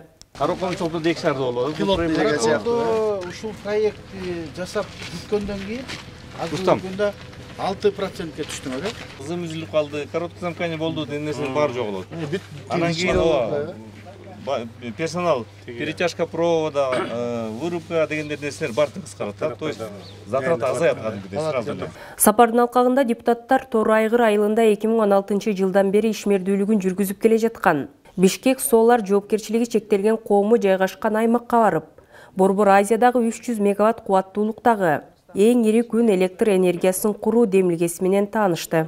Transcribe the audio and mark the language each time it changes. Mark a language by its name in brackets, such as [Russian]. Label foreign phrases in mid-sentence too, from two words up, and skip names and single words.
[Kyrgyz] Ушул проектти жасап бүткөндөн кийин азыр күндө 6%-ке түштүңөр, э? Кызым үзүлүп калды, [Russian] короткое замкание [Kyrgyz] болду деген нерсе бар жок болот. Анан кийин персонал, [Russian] перетяжка провода, вырубка [Kyrgyz] деген нерселер бартын кыскарат. [Russian] То есть затрат [Kyrgyz] азаят кадимгидей сразу эле. Сапардын алкагында депутаттар Тор Айгыр айылында 2016 жылдан бери ишмердүүлүгүн жүргүзүп келе жаткан Бишкек Solar жоопкерчилиги чектелген коому жайгашкан аймакка барып, Борбор Азиядагы 300 мегаватт кубаттуулуктагы эң ири күн электр энергиясын куруу демилгеси менен таанышты.